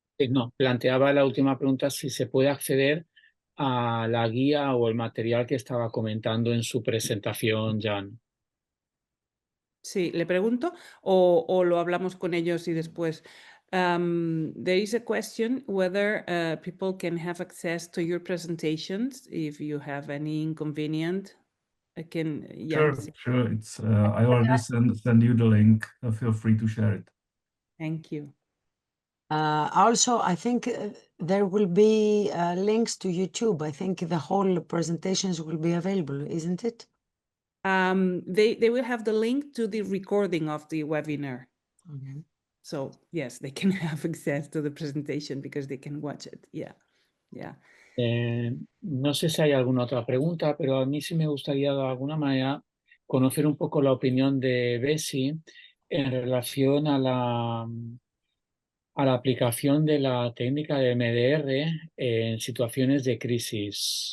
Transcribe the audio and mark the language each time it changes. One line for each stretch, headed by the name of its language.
Spanish: No, planteaba la última pregunta si se puede acceder a la guía o el material que estaba comentando en su presentación, Jan. Sí, le pregunto o lo hablamos con ellos y después.
English: There is a question whether people can have access to your presentations if you have any inconvenient. Sure,
Spanish: Sí.
English: sure. It's I already send you the link. Feel free to share it. Thank you. Also, I think there will be links to YouTube. I think the whole presentations will be available, isn't it? They will have the link to the recording of the webinar. Okay. So yes, they can have access to the presentation because they can watch it. Yeah, yeah.
Spanish: No sé si hay alguna otra pregunta, pero a mí sí me gustaría de alguna manera conocer un poco la opinión de Bessie en relación a la aplicación de la técnica de MDR en situaciones de crisis.